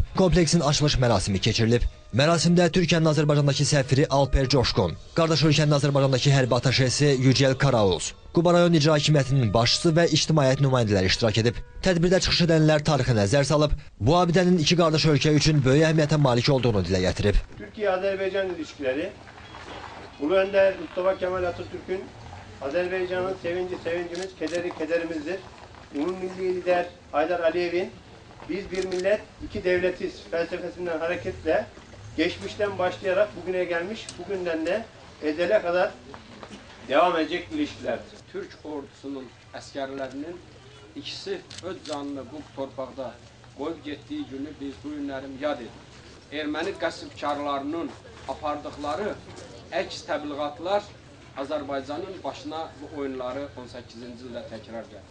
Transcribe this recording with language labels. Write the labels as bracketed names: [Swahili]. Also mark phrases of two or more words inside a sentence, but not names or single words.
[Azerbaijani] Kompleksin açılış mərasimi keçirilib. Mərasimdə Türkiyənin Azərbaycandakı səfiri Alper Coşqun, qardaş ölkənin Azərbaycandakı hərbi ataşesi Yücel Karaoğuz, Quba rayon icra hakimiyyətinin başçısı və ictimaiyyət nümayəndələri iştirak edib. Tədbirdə çıxış edənlər tarixi nəzər salıb, bu abidənin 2 qardaş ölkə üçün böyük əhəmiyyətə malik olduğunu dilə gətirib. [Turkish] Türkiye-Azerbaycan ilişkileri, Ulu Önder Mustafa Kemal Atatürk'ün Azerbaycan'ın sevinci sevincimiz, kederi kederimizdir. Ulu milli lider Haydar Aliyev'in biz bir millet, iki devletiz felsefesinden hareketle geçmişten başlayarak bugüne gelmiş, bugünden de ezele kadar devam edecek ilişkilerdir. [Azerbaijani] Türk ordusunun əsgərlərinin ikisi öz canını bu torpaqda qoyub getdiyi günü biz bu günlərim yad edirik. Erməni qəsbkarlarının apardıqları əks təbliğatlar Azərbaycanın başına bu oyunları 18-ci ildə təkrar gəlir.